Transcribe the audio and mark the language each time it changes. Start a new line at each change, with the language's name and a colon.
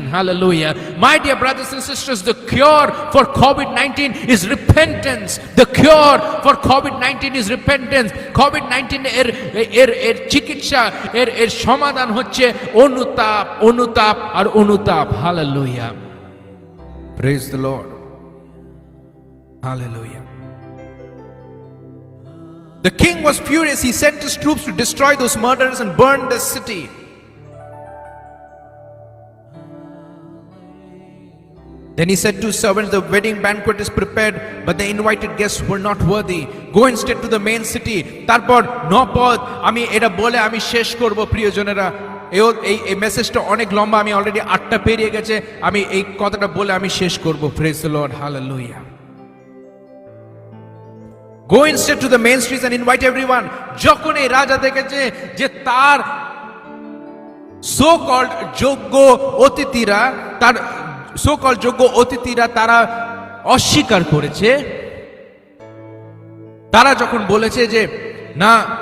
English: Hallelujah. My dear brothers and sisters, the cure for COVID-19 is repentance. The cure for COVID-19 is repentance.
Bangla: COVID-19 এর চিকিৎসা, এর সমাধান হচ্ছে অনুতাপ, অনুতাপ আর অনুতাপ।
English: Hallelujah. Praise the Lord. Hallelujah. The king was furious. He sent his troops to destroy those murderers and burn the city. Then he said to his servants, the wedding banquet is prepared, but the invited guests were not worthy. Go instead to the main city.
Bangla: তারপর নপদ, আমি এটা বলে আমি শেষ করব প্রিয়জনেরা। এই মেসেজটা অনেক লম্বা, আমি অলরেডি 8টা পেরিয়ে গেছে, আমি এই কথাটা বলে আমি শেষ করব।
English: Praise the Lord. Hallelujah. Go instead to the main streets and invite everyone.
Bangla: যখন এই রাজা দেখেছে যে তার সো কল্ড যোগ্য অতিথিরা, তার সো কল্ড যোগ্য অতিথিরা তারা অস্বীকার করেছে, তারা যখন বলেছে যে না,